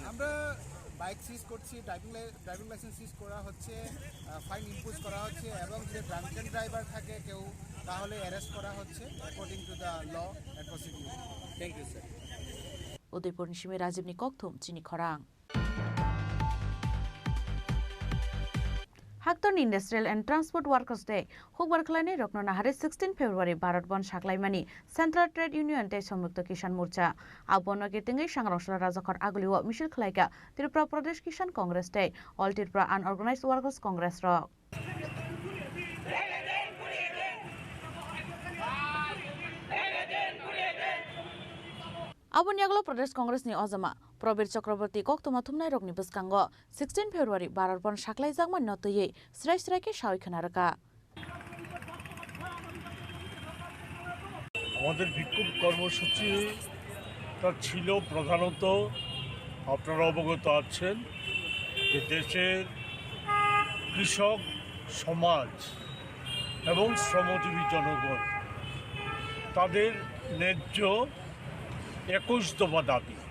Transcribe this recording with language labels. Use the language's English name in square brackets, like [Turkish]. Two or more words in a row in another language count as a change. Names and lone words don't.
[Bangla] আমরা [English] bike seize [Bangla] করছি, [English] driving license seize [Bangla] করা হচ্ছে, [English] fine impose [Bangla] করা হচ্ছে এবং যদি [English] drunken driver [Bangla] থাকে কেউ তাহলে অ্যারেস্ট করা হচ্ছে [English] according to the law and procedure. thank you sir. [Kok Borok] উদয়পুর নিশিমে রাজীবনি কক্তম চিনি খরাং Hakton Industrial and Transport Workers Day Hukbar Khlaini Rokno Nahare 16 February Bharat Bon Shaklaimani Central Trade Union Day Samyukta Kisan Morcha Abono Ketingai Sangrosla Rajakhor Aguliwa Michel Khlaika Tripura Pradesh Kisan Congress Day All Tripura Unorganized Workers Congress Rok Abon Yaglo Pradesh Congress ni Ozama Probir Chakraborty Koktoma Thumnai Rokni Biskango 16 February Bharat Bon Shaklaijagman Notoye Srai Srai ke Shawi Khanaraka [Bangla] আমাদের বিক্ষোভ কর্মসূচিটা ছিল প্রধানত আপনারা অবগত আছেন যে দেশের কৃষক সমাজ এবং শ্রমজীবী জনগণ তাদের ন্যায্য 21 দফা দাবি